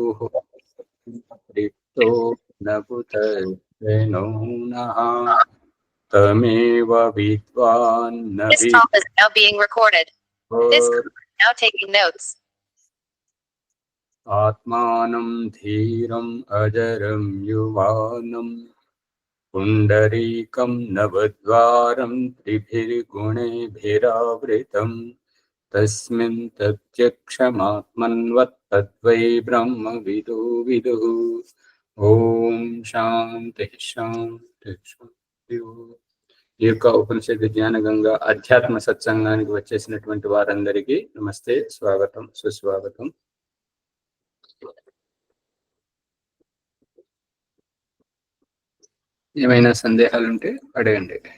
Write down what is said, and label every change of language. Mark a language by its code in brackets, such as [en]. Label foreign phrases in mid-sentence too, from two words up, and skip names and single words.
[sa] रिक्तो न पुतर्जनो नः तमेव विद्वान् न [en] This talk is now being recorded. This group is now taking notes. [sa] आत्मानं धीरम् अजरं युवानं पुण्डरीकं नवद्वारं त्रिभिर्गुणैर्भिरावृतं तस्मिन् प्रत्यक्षमात्मन्वत् तद्वै ब्रह्मविदो विदुः। ఓం శాంతి శాంతి శాంతి. [te] ఈ యొక్క ఉపనిషత్ జ్ఞాన గంగా అధ్యాత్మ సత్సంగానికి వచ్చేసినటువంటి వారందరికీ నమస్తే, స్వాగతం, సుస్వాగతం. ఏమైనా సందేహాలుంటే అడగండి.